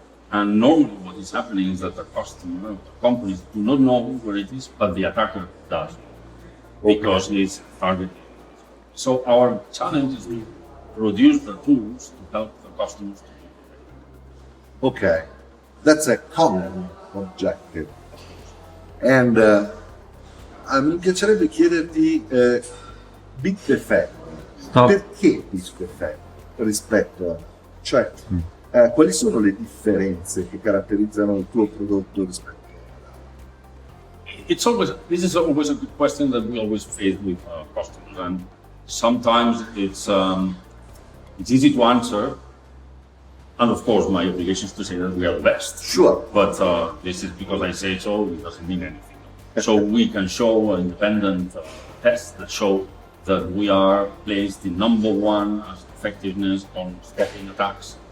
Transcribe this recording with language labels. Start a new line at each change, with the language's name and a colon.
English: And normally what is happening is that the customer, the companies do not know where it is, but the attacker does, because it's targeted. So our challenge is to produce the tools to help the customers to do it. Okay, that's a common objective.
Italian: And mi piacerebbe chiederti Bitdefender, perché Bitdefender rispetto a... Cioè, quali sono le differenze che caratterizzano il tuo prodotto rispetto
English: This is always a good question that we always face with customers, and sometimes it's easy to answer. And of course, my obligation is to say that we are the best. Sure. But this is because I say so, it doesn't mean anything. So we can show independent tests that show that we are placed in number one as effectiveness on stopping attacks.